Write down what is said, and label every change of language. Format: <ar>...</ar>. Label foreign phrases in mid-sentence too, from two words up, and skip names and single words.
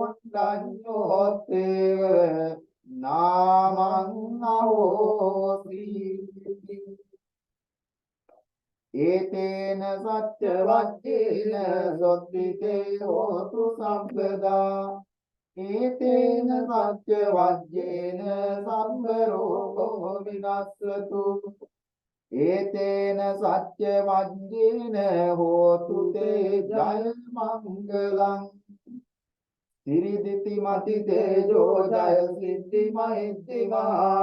<pi>කොණ්ඩඤ්ඤෝතේව නාමං අහෝසි ඒතේන සච්ච වච්චේන සොත්තිතේ හෝතු සම්පදා ඒතේන සච්ච වච්චේන සම්බ රෝගෝ විනස්සතු ඒතේන සච්ච වච්චේන හෝතු තේ ජය මංගලං සිරිදිති මති තේජෝ ජය සිද්ධි මහිද්දි මහා</pi>